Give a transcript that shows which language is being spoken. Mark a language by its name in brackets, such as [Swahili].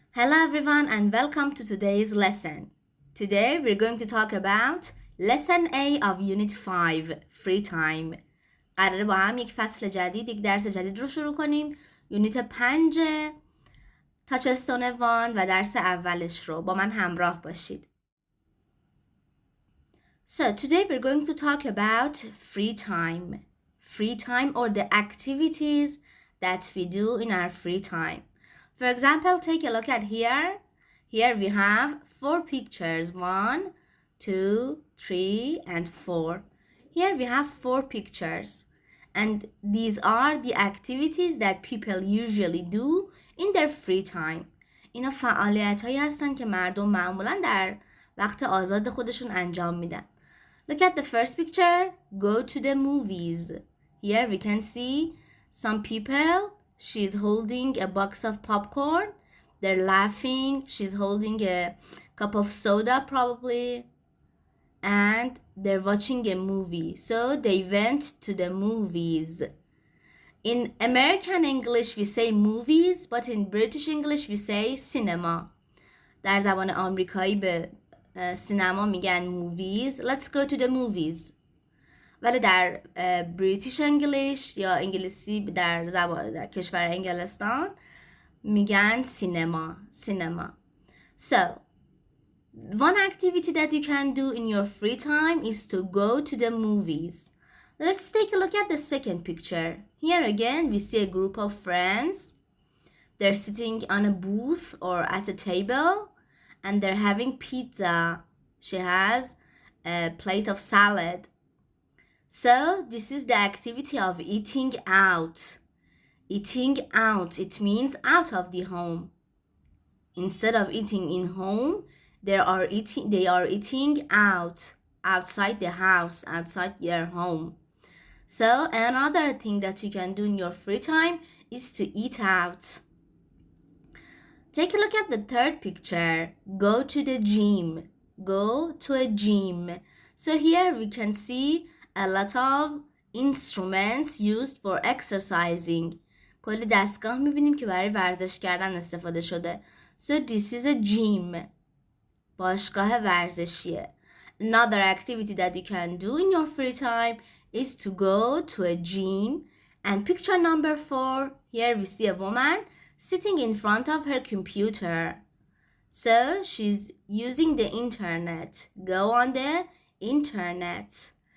[English] Hello everyone and welcome to today's lesson. Today we're going to talk about lesson A of unit 5 free time. [Persian] قراره با هم یک فصل جدید، یک درس جدید رو شروع کنیم. یونیت 5 تاچ استون 1 و درس اولش رو با من همراه باشید. [English] So today we're going to talk about free time. Free time or the activities that we do in our free time. For example, take a look at here. Here we have 4 pictures. 1, 2, 3, and 4. Here we have 4 pictures. And these are the activities that people usually do in their free time. [Persian] اینا فعالیت هایی هستن که مردم معمولا در وقت آزاد خودشون انجام میدن. [English] Look at the first picture. Go to the movies. Here we can see some people. She's holding a box of popcorn. They're laughing. She's holding a cup of soda probably. And they're watching a movie. So they went to the movies. In American English we say movies, but in British English we say cinema. [Persian] در زبان آمریکایی به سینما میگن movies. [English] Let's go to the movies. [Persian] ولی در بریتیش انگلیش یا انگلیسی در کشور انگلستان میگن سینما. [English] So, one activity that you can do in your free time is to go to the movies. Let's take a look at the second picture. Here again we see a group of friends. They're sitting on a booth or at a table and they're having pizza. She has a plate of salad. So, this is the activity of eating out. Eating out, it means out of the home. Instead of eating in home, they are eating out, outside the house, outside their home. So, another thing that you can do in your free time is to eat out. Take a look at the third picture. Go to the gym. Go to a gym. So, here we can see a lot of instruments used for exercising. [Persian] کلی دستگاه میبینیم که برای ورزش کردن استفاده شده. [English] So this is a gym. [Persian] باشگاه ورزشیه. [English] Another activity that you can do in your free time is to go to a gym. And picture number 4, here we see a woman sitting in front of her computer. So she's using the internet. Go on the internet.